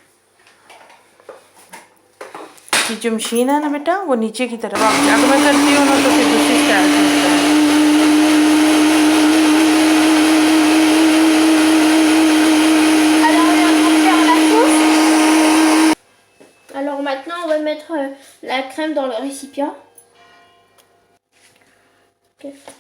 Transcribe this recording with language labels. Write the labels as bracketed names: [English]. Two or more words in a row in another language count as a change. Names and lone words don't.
[Hindi] ये जो मशीन है ना बेटा वो नीचे की तरफ आप जग में करती हो ना तो फिर दूसरी स्टाइल से होता है [French] Alors maintenant on va mettre la crème dans le récipient. Okay.